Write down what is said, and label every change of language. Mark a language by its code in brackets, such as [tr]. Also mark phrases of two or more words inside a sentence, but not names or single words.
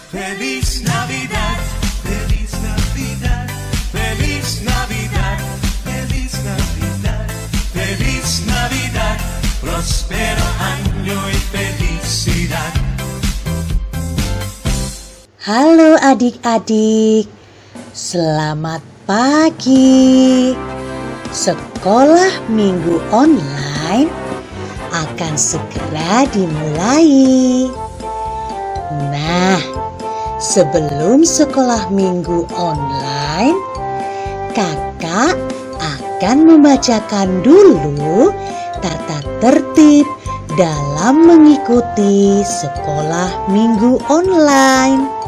[es] Feliz Navidad, Feliz Navidad, Feliz Navidad, Feliz Navidad, Feliz Navidad, prospero año y felicidad. [id] Halo adik-adik, selamat pagi. Sekolah minggu online akan segera dimulai. Nah, sebelum sekolah minggu online, kakak akan membacakan dulu tata tertib dalam mengikuti sekolah minggu online.